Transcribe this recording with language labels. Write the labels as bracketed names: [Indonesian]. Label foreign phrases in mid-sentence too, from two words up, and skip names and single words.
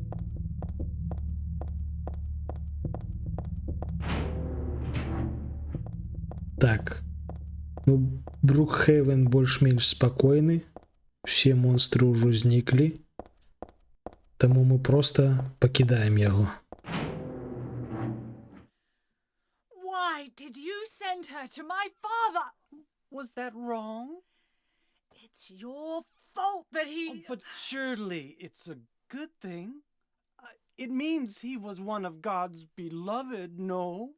[Belarusian] Так. Ну, Брукхейвен больш-менш спакойны. Усе монстры ўжо зніклі. Таму мы проста пакідаем яго. [English] Why did you send her to my father? Was that wrong? It's your fault that he... But surely it's a good thing. It means he was one of God's beloved, no?